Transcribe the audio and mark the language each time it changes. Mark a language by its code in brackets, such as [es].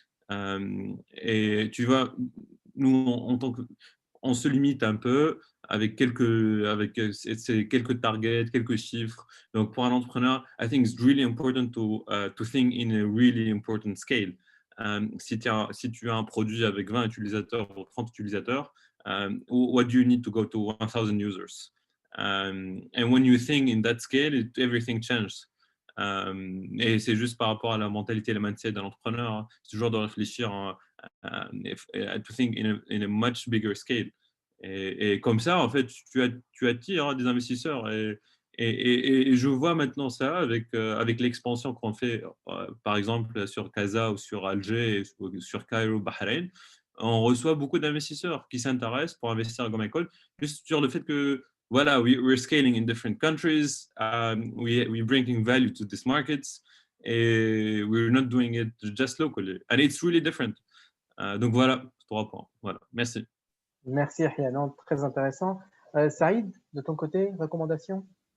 [fr] Et tu vois, nous, on se limite un peu avec quelques targets, quelques chiffres. Donc, pour un entrepreneur, [en] I think it's really important to think in a really important scale. [fr] Si tu as un produit avec 20 utilisateurs ou 30 utilisateurs, [en] what do you need to go to 1,000 users? And when you think in that scale, everything changes. [fr] Et c'est juste par rapport à la mentalité et le mindset d'un entrepreneur. Hein. C'est toujours de réfléchir [en] to think in a much bigger scale. [fr] Et comme ça, en fait, tu attires des investisseurs. Et je vois maintenant ça avec l'expansion qu'on fait, par exemple, sur Casa ou sur Alger, ou sur Cairo, Bahreïn. On reçoit beaucoup d'investisseurs qui s'intéressent pour investir à GoMyCode, juste sur le fait que voilà, [en] we're scaling in different countries. We're bringing value to these markets. et we're not doing it just locally. And it's really different. [fr] Donc voilà, 3 points. Voilà, merci. Merci, Yahya. Non, très intéressant. Saïd, de ton côté, recommandation?